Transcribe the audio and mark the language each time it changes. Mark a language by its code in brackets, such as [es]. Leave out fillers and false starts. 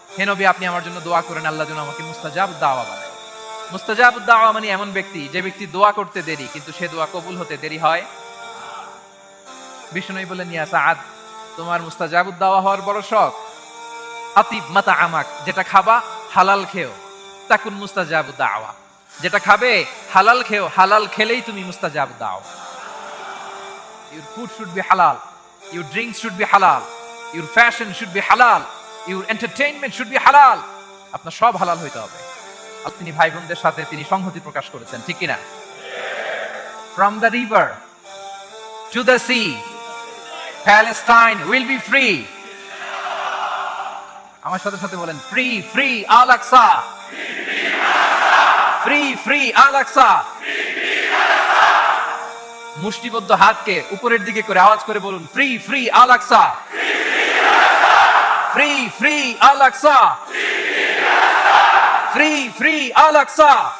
[bn] হে নবী, আপনি আমার জন্য দোয়া করেন আল্লাহ যেন আমাকে মুস্তাজাবুদ দাওয়া বানায়। মুস্তাজাবুদ দাওয়া মানে এমন ব্যক্তি যে ব্যক্তি দোয়া করতে দেরি কিন্তু সে দোয়া কবুল হতে দেরি হয়। বিশ্বনবী বললেন, ইয়া সাআদ, তোমার মুস্তাজাবুদ দাওয়া হওয়ার বড় শখ। [ar] আতিব মাতআমাক, [bn] যেটা খাবা হালাল খেও, [ar] তাকুন মুস্তাজাবুদ দাওয়া। [bn] যেটা খাবে হালাল খেও, হালাল খেলেই তুমি মুস্তাজাবুদ দাওয়া। [en] Your food should be halal, your drinks should be halal, your fashion should be halal, your entertainment should be halal. [bn] আপনার সব হালাল হইতে হবে। আর তিনি ভাই বোনদের সাথে তিনি সংহতি প্রকাশ করেছেন, ঠিক কিনা? [en] From the river to the sea, Palestine will be free. [bn] আমার সাথে সাথে বলেন, [en] free free [bn] আল আকসা, ফ্রি ফ্রি আল আকসা। মুষ্টিবদ্ধ হাতকে উপরের দিকে করে আওয়াজ করে বলুন, [en] free free [bn] আল আকসা, ফ্রি ফ্রি আল আকসা, ফ্রি ফ্রি আল আকসা।